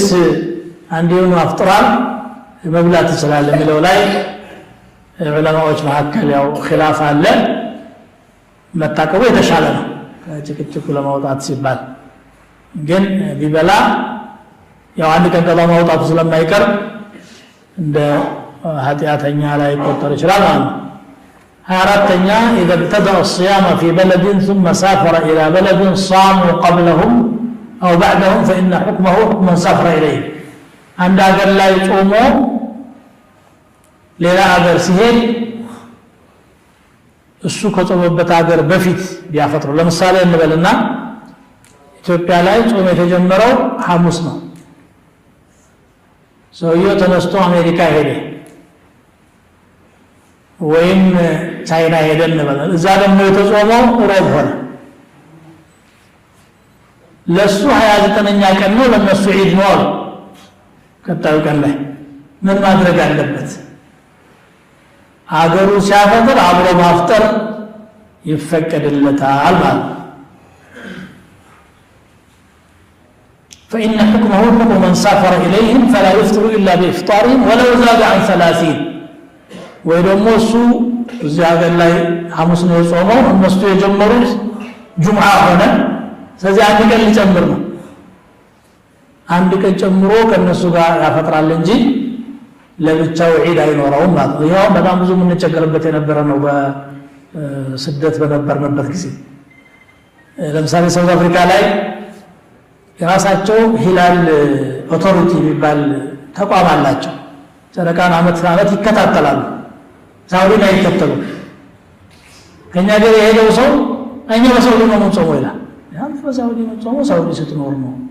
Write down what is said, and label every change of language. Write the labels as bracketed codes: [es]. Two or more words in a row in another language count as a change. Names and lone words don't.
[am] አንዴውን አፍጥሯል መብላት ይችላል የሚለው ላይ ዑለማዎች መካከል ያው ኺላፍ አለ መታቀቡ የተሻለ ነው ከጭቅጭቁ ለማውጣት ሲባል ግን ቢበላ ያው አንድ ቀን ቀጣ ማውጣቱ ስለማይቀር እንደ ኃጢአተኛ ላይ ይቆጠር ይችላል ማለት ነው 24ኛ [ar] اذا ابتدأ الصيام في بلد ثم سافر الى بلد صاموا قبلهم او بعدهم فان حكمه حكم من سافر اليه عند [am] ሀገር ላይ ጾሞ ሌላ ሀገር ሲሄድ እሱ ከጾመበት ሀገር በፊት ቢያፈጥሩ ለምሳሌ እንበልና ኢትዮጵያ ላይ ጾም የተጀመረው ሐሙስ ነው ሰውየው ተነስቶ አሜሪካ ሄደ ወይም ቻይና ሄደ እንበል እዛ ደግሞ የተጾመው ሮብ ሆነ ለሱ 29ኛ ቀን ነው ለነሱ ዒድ ነው ቀጣዩ ቀን ላይ ምን ማድረግ አለበት አገሩ ሲያፈጥር አብሮ ማፍጠር ይፈቀድለታል ማለት [ar] فإن حكمه حكم من سافر إليهم فلا يفطر إلا بإفطارهم ولو زاد عن 30 ويدمو سو زاد الله حمس [am] ነው ጾመው እነሱ የጀመሩት ጁምዓ ሆነ ስለዚህ አንድ ቀን ሊጨምር ነው አንድ ቀን ጨምሮ ከነሱ ጋር ያፈጥራል እንጂ ለብቻው ዒድ አይኖረውም ማለት ነው ይሄው በጣም ብዙ ምን ተቸገረበት የነበረ ነው ስደት በነበርንበት ጊዜ ለምሳሌ ሳውዝ አፍሪካ ላይ የራሳቸው ሂላል ኦቶሪቲ የሚባል ተቋም አላቸው። ጨረቃን ዓመት ይከታተላሉ። ሳውዲ ላይ ይከተሉ። ከኛ ጋር የሄደው ሰው እኛ በሳውዲ ነው የምንጾመው ይላል። ያን በሳውዲ ነው የምንጾመው፣ ሳውዲ ስትኖር ነው።